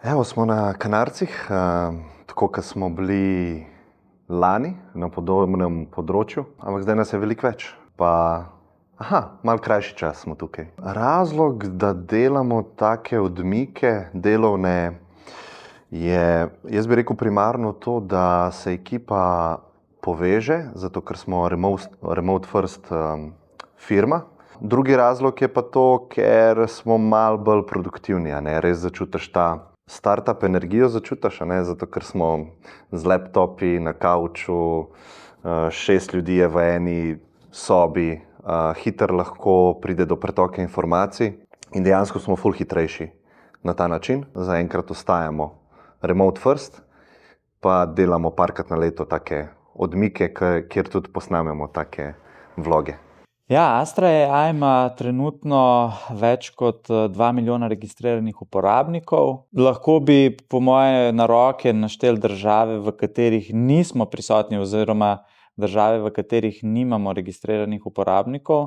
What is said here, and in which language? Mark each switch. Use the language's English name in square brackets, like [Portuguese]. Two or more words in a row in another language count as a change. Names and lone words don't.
[Slovenian] Evo, smo na Kanarcih, tako kot smo bili lani na podobnem področju, ampak zdaj nas je veliko več. Malo krajši čas smo tukaj. Razlog, da delamo take odmike delovne, je, jaz bi rekel, primarno to, da se ekipa poveže, zato ker smo [English] remote first [Slovenian] firma. Drugi razlog je pa to, ker smo malo bolj produktivni, res začutiš ta startup energijo, zato ker smo z laptopi na kavču, 6 ljudi je v eni sobi, hitro lahko pride do pretoka informacij in dejansko smo ful hitrejši na ta način. Zaenkrat ostajamo [English] remote first, [Slovenian] pa delamo parkrat na leto take odmike, kjer tudi posnamemo take vloge. Ja, Astra AI ima trenutno več kot 2 milijona registriranih uporabnikov. Lahko bi po moje na roke našteli države, v katerih nismo prisotni, oziroma države, v katerih nimamo registriranih uporabnikov.